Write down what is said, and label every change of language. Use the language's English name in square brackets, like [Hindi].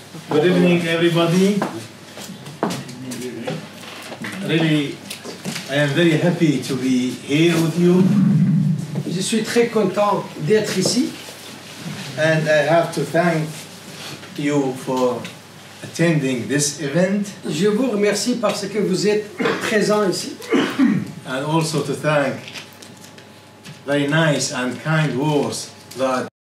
[English] Good evening, everybody. Really, I am very happy to be here with you. [French] Je suis très content d'être ici. [English] And I have to thank you for attending this event. [French] Je vous remercie parce que vous êtes présents ici. [English] And also to thank very nice and kind words that